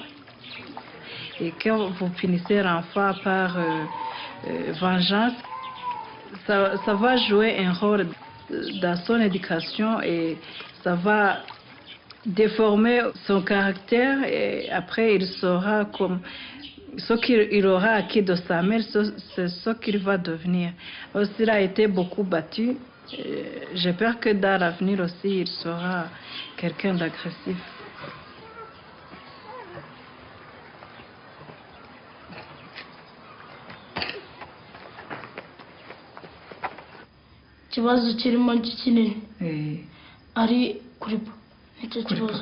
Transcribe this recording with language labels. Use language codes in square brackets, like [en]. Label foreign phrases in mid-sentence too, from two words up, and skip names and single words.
[fr] Et quand vous punissez l'enfant par vengeance, ça va jouer un rôle dans son éducation et ça va déformer son caractère et après il saura comme ce qu'il aura acquis de sa mère, c'est ce qu'il va devenir. Aussi, il a été beaucoup battu. J'ai peur que dans l'avenir aussi, il sera quelqu'un d'agressif. [rw] Ikibazo kirimo kinini ari kuri bo, nicyo kibazo.